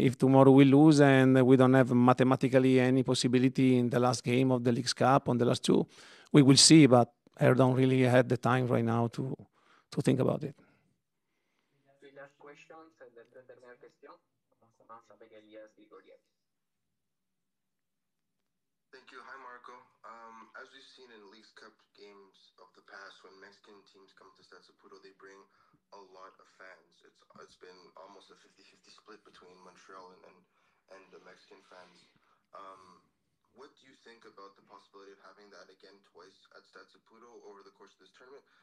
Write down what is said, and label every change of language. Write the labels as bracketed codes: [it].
[en] If tomorrow we lose and we don't have mathematically any possibility in the last game of the Leagues Cup on the last two, we will see, but I don't really have the time right now to think about it. Last question, [fr] la dernière question. On commence avec Elias Grigoriev. [en] Thank you. Hi, Marco. As we've seen in Leagues Cup games of the past, when Mexican teams come to Stade Saputo, they bring a lot of fans. It's been almost a 50-50 split between Montreal and the Mexican fans. What do you think about the possibility of having that again twice at Stade Saputo over the course of this tournament?